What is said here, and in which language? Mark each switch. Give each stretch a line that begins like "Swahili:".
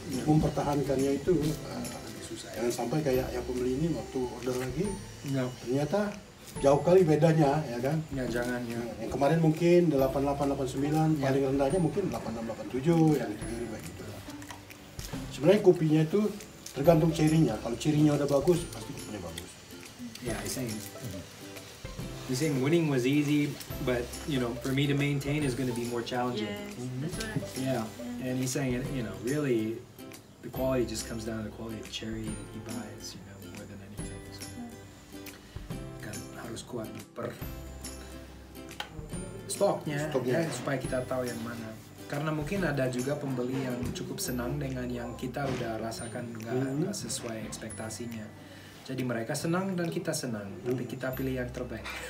Indonesian: Mempertahankannya itu susah. Jangan sampai kayak yang pembeli ini waktu order lagi, ternyata jauh kali bedanya, ya kan? Ya jangan ya. Yang kemarin mungkin 8889, paling rendahnya mungkin 8687, yang itu begitu. Sebenarnya kopinya itu tergantung cirinya. Kalau cirinya udah bagus, pasti kopinya bagus.
English: Yeah, he's saying winning was easy, but for me to maintain is going to be more challenging. Yes, that's right. Yeah, and he's saying really the quality just comes down to the quality of cherry that he buys, more than anything. So,
Indonesian: harus kuat per stoknya. Supaya kita tahu yang mana. Karena mungkin ada juga pembeli yang cukup senang dengan yang kita udah rasakan nggak sesuai ekspektasinya. Jadi mereka senang dan kita senang, tapi kita pilih yang terbaik.